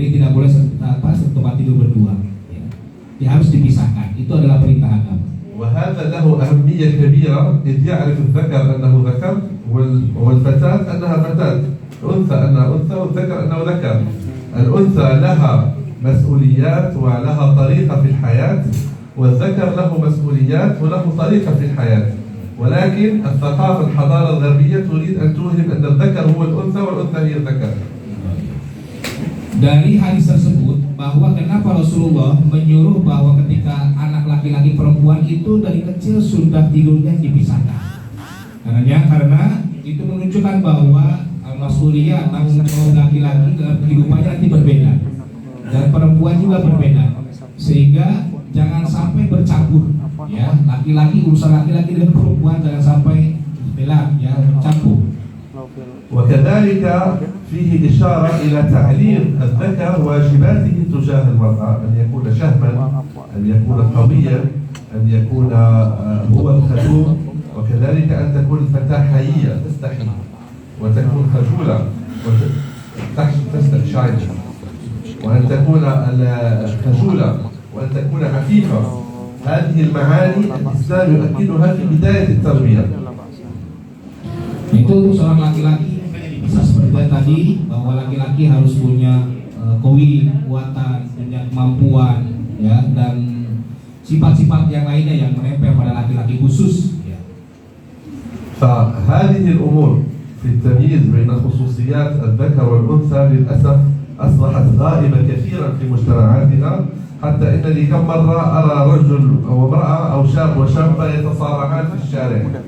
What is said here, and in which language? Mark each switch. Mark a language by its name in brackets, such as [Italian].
[Indonesian] Jadi tidak boleh satu tempat tidur berdua. Ya, harus dipisahkan. Itu adalah perintah agama. [Arabic] وهذا له أهمية كبيرة إذ يعرف الذكر أنه ذكر والفتاة أنها فتاة، الأنثى أنها أنثى والذكر أنه ذكر. الأنثى لها مسؤوليات ولها طريقة في الحياة، والذكر له مسؤوليات وله طريقة في الحياة، ولكن الثقافة الحضارة الغربية تريد أن توهم أن الذكر هو الأنثى والأنثى هي الذكر. [Indonesian] Dari hadis tersebut bahwa kenapa Rasulullah menyuruh bahwa ketika anak laki-laki perempuan itu dari kecil sudah tidurnya dipisahkan. Karena itu menunjukkan bahwa masuliyah tanggung jawab laki-laki dalam kehidupannya nanti berbeda dan perempuan juga berbeda, sehingga jangan sampai bercampur. Ya, laki-laki urusan laki-laki dengan perempuan jangan sampai belak, ya, bercampur. [Arabic] وكذلك فيه إشارة إلى تعليم الذكر واجباته تجاه المرأة، أن يكون شهما، أن يكون قويا، أن يكون هو الخدوم، وكذلك أن تكون الفتاة حيية تستحي وتكون خجولة وتستحي شعرها، وأن تكون خجولة وأن تكون عفيفة. هذه المعاني الإسلام يؤكدها في بداية التربية. [Indonesian] Itu untuk seorang laki-laki bisa seperti tadi, bahwa laki-laki harus punya kekuatan, punya kemampuan, ya, dan sifat-sifat yang lainnya yang menempel pada laki-laki khusus. Ya. [Arabic] فهذه الأمور في التمييز بين خصوصيات الذكر والأنثى للأسف أصبحت غائبة كثيرا في مجتمعاتنا، حتى إنني كم مرة أرى رجل أو امرأة أو شاب وشابة يتصارعان في الشارع.